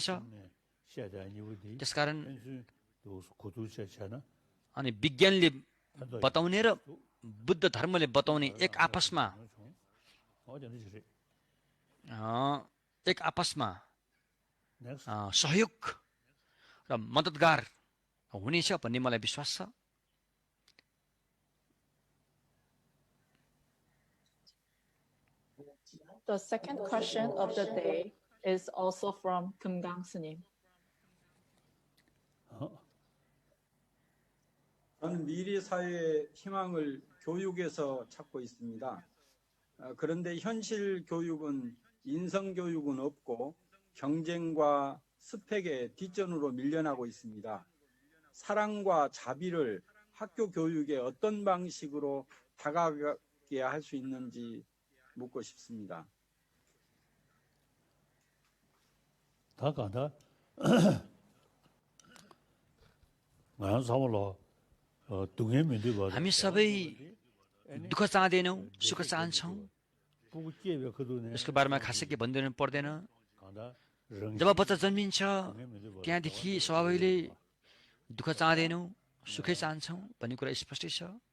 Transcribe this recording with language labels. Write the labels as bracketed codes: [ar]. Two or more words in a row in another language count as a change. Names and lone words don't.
[ne] त्यसकारण अनि विज्ञानले बताउने र बुद्ध धर्मले बताउने एक आपसमा सहयोग र मद्दतगार हुनेछ भन्ने मलाई विश्वास छ। [en] The second question of the day is also from Kumgang S님. [ko] 저는 미래 사회의 희망을 교육에서 찾고 있습니다. 그런데 현실 교육은 인성 교육은 없고 경쟁과 스펙의 뒷전으로 밀려나고 있습니다. 사랑과 자비를 학교 교육에 어떤 방식으로 다가가게 할 수 있는지 묻고 싶습니다. 다가다 [ne] हामी सबै दुःख चाहँदैनौँ, सुख चाहन्छौँ। यसको बारेमा खासै के भन्दैन पर्दैन। जब बच्चा जन्मिन्छ त्यहाँदेखि स्वभावैले दुःख चाहँदैनौँ, सुखै चाहन्छौँ भन्ने कुरा स्पष्टै छ।